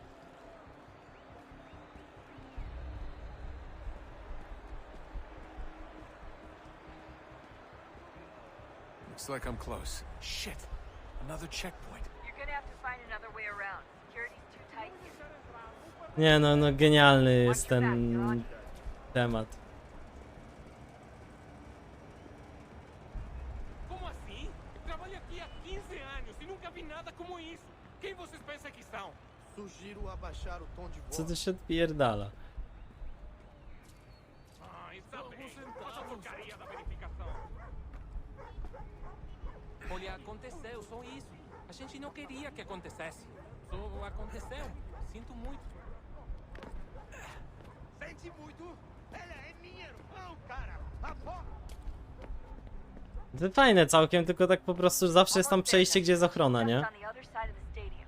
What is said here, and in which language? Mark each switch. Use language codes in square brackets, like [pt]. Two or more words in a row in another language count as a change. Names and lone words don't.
[en] Looks like I'm close. Shit! Another checkpoint. You're gonna have to find another way around. Security's too tight here. [pl] Nie no, no genialny jest ten temat. [pt] Como assim? Trabalho aqui há 15 anos e nunca vi nada como isso. Quem vocês pensam que são? Sugiro abaixar o tom de voz. [pl] Co to się odpierdala? [pt] Ah, está bem. Essa porcaria da verificação. Olha, aconteceu, só isso. A gente não queria que acontecesse. Só aconteceu. Sinto muito. Sente muito? Ela é minha irmã, cara. A porra. [pl] To fajne całkiem, tylko tak po prostu zawsze jest tam przejście, gdzie jest ochrona, nie? [en] On the other side of the stadium.